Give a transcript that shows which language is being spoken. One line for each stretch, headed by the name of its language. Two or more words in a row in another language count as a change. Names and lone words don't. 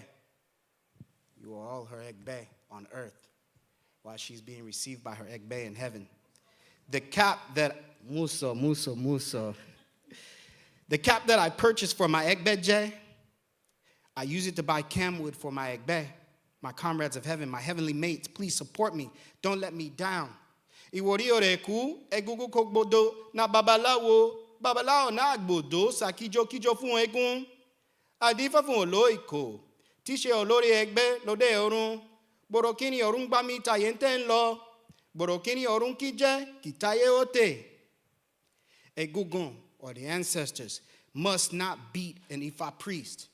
English: You are all her Egbe on earth while she's being received by her Egbe in heaven. The cap that The cap that I purchased for my Egbeje, I use it to buy camwood for my Egbe, my comrades of heaven, my heavenly mates. Please support me. Don't let me down.
Yoruba: Iwori oreku, egugu kokbodo, na babalao na agbodo, sa kijo fun egun. Adifa fun oloiko, tishe olori Egbe lode orun, borokini orun gbami tayenten lo, borokini orun kije, kitaye ote.
English: Egungun, or the ancestors, must not beat an Ifa priest.